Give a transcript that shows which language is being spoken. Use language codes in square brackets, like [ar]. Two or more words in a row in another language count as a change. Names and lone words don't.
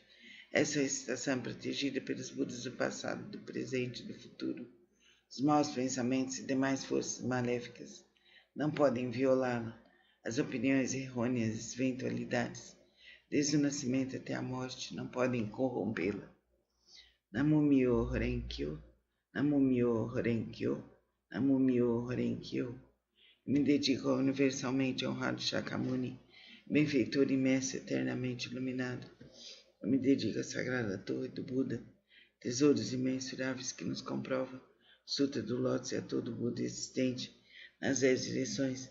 [pt] Essa recitação é protegida pelos Budas do passado, do presente e do futuro. Os maus pensamentos e demais forças maléficas não podem violá-la. As opiniões errôneas e eventualidades, desde o nascimento até a morte, não podem corrompê-la. [ja] Namumyo Horenkyo, Namumyo Horenkyo, Namumyo Horenkyo. [pt] Me dedico ao universalmente honrado Shakyamuni, benfeitor e mestre eternamente iluminado. Eu me dedico à sagrada torre do Buda, tesouros imensuráveis que nos comprovam, Sutra do Lótus e a todo Buda existente nas 10 direções.